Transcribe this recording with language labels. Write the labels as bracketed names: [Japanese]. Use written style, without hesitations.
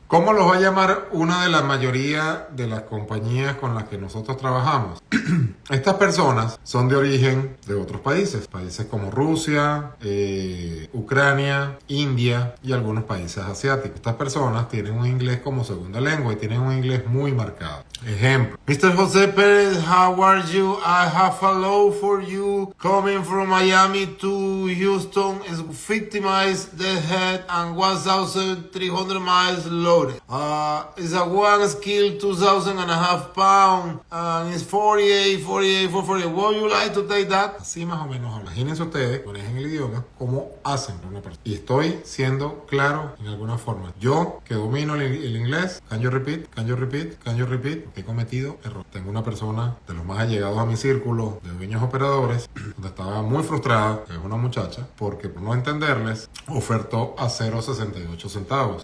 [Spanish] ¿Cómo los va a llamar una de la mayoría de las compañías con las que nosotros trabajamos? Estas personas son de origen de otros países como Rusia, Ucrania, India y algunos países asiáticos. Estas personas tienen un inglés como segunda lengua y tienen un inglés muy marcado. Ejemplo: [English] Mr. José Pérez, how are you? I have a load for you coming from Miami to Houston. It's 50 miles deadhead and 1,300 miles loaded. It's a one skill, 2,500 pounds, and it's 48. Would you like to take that? [Spanish] Así más o menos. Imagínense ustedes, manejen el idioma, cómo hacen una persona. Y estoy siendo claro en alguna forma. Yo, que domino el inglés, [English] can you repeat? [Spanish] He cometido error. Tengo una persona de los más allegados a mi círculo de dueños operadores, donde estaba muy frustrada, que es una muchacha, porque por no entenderles, ofertó a 0.68 centavos.